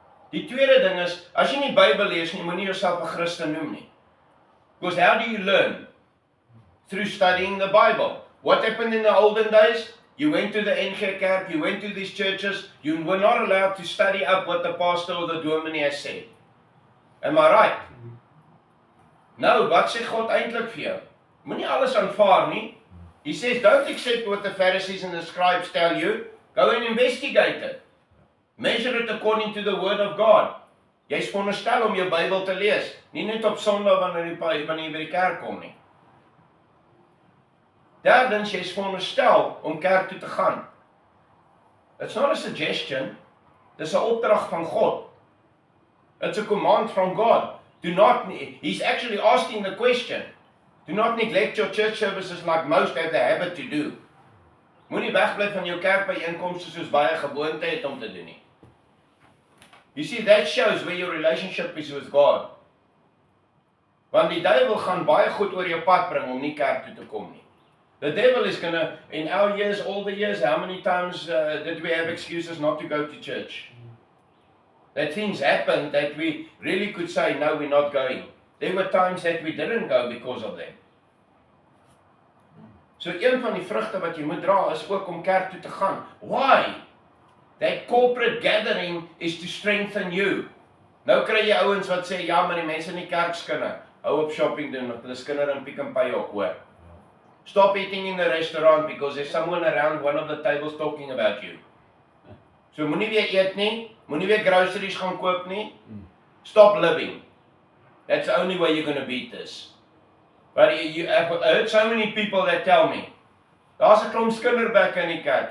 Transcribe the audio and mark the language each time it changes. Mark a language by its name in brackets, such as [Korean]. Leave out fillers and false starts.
[Afrikaans] Die tweede ding is, as jy nie Bybel lees nie, moenie jouself 'n Christen noem nie. [English] Because how do you learn? Through studying the Bible. What happened in the olden days? You went to the NG Kerk, you went to these churches, you were not allowed to study up what the pastor or the dominee has said. Am I right? [Afrikaans] Nou, wat sê God eintlik vir jou? Moenie alles aanvaar nie. [English] He says, don't accept what the Pharisees and the scribes tell you. Go and investigate it. Measure it according to the Word of God. [Afrikaans] Jy is veronderstel om jou Bybel te lees, nie net op Sondag wanneer jy by die kerk kom nie. Derdens, jy is veronderstel om kerk toe te gaan. [English] It's not a suggestion, [Afrikaans] dis 'n opdrag van God. [English] It's a command from God. He's actually asking the question. Do not neglect your church services like most have the habit to do. [Afrikaans] Moenie wegbly van jou kerkbyeenkomste soos baie gewoonte het om te doen nie. [English] You see, that shows where your relationship is with God. [Afrikaans] Want die duiwel gaan baie goed oor jou pad bring om nie kerk toe te kom nie. [English] The devil is gonna, in our years, all the years, how many times did we have excuses not to go to church? That things happened that we really could say, no, we're not going. There were times that we didn't go because of them. [Afrikaans] So een van die vrugte wat jy moet dra is ook om kerk toe te gaan. [English] Why? That corporate gathering is to strengthen you. [Afrikaans] Nou kry jy ouens wat sê, ja, maar die mense in die kerk skinder. Hou op shopping doen, want hulle skinder in Pick n Pay ook, hoor. [English] Stop eating in the restaurant because there's someone around one of the tables talking about you. [Afrikaans] So moenie weer eet nie, moenie weer groceries gaan koop nie. [English] Stop living. That's the only way you're going to beat this. But I've heard so many people that tell me, [Afrikaans] daar's 'n klomp skinderbekke in die kerk.